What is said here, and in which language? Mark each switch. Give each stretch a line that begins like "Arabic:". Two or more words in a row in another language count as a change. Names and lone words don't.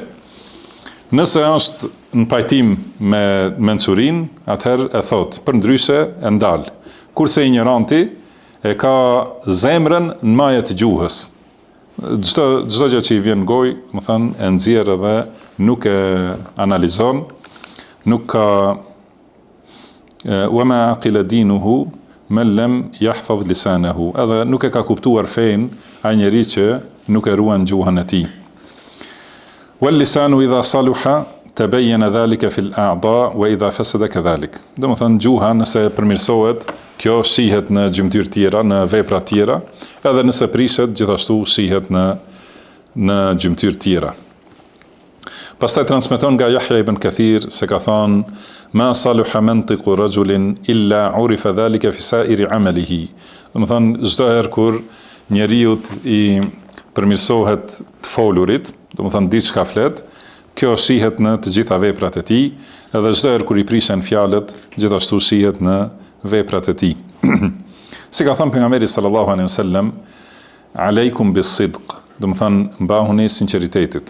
Albanian: Nëse është në pajtim me mençurinë, atëherë e thot, përndryshe e ndal. Kurse ignoranti e ka zemrën në majë të gjuhës. Çdo gjë që i vjen gojë, më thënë, e nxjerr edhe nuk e analizon, nuk ka
Arabic: وما عقل دينه من لم يحفظ لسانه.
Albanian: Edhe nuk e ka kuptuar fen ai njeri që nuk e ruan gjuhën e tij.
Arabic: واللسان إذا صلح تبين ذلك في الأعضاء وإذا فسد كذلك.
Albanian: Do të thënë gjuha nëse përmirësohet, kjo shihet në gjymtyr tjera, në vepra tjera, edhe nëse prishet, gjithashtu shihet në gjymtyr tjera. Pastaj transmeton nga Yahya ibn Kathir se ka thënë
Arabic: ما صلح منطق رجل إلا عرف ذلك في سائر عمله.
Albanian: Do të thënë çdo herë kur njeriu i përmirësohet të folurit, do të thënë diçka flet, kjo shihet në të gjitha veprat e tij, edhe çdo herë kur i prisen fjalët, gjithashtu shihet në veprat e tij. Si ka thënë pejgamberi
Arabic: صلى الله عليه وسلم, عليكم بالصدق,
Albanian: do të thënë mbahuni sinqeritetit.